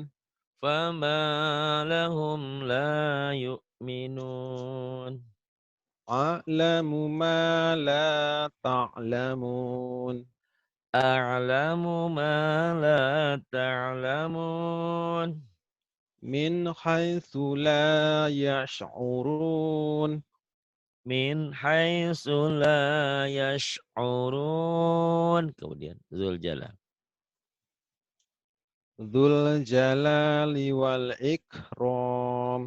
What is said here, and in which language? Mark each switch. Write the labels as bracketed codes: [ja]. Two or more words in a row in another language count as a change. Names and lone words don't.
[ar] فما لهم لا يؤمنون. أعلم ما لا تعلمون أعلم ما لا تعلمون. من حيث لا يشعرون. من حيث لا يشعرون. [id] Kemudian Dzul Jalal. [ar] ذو الجلال والإكرام.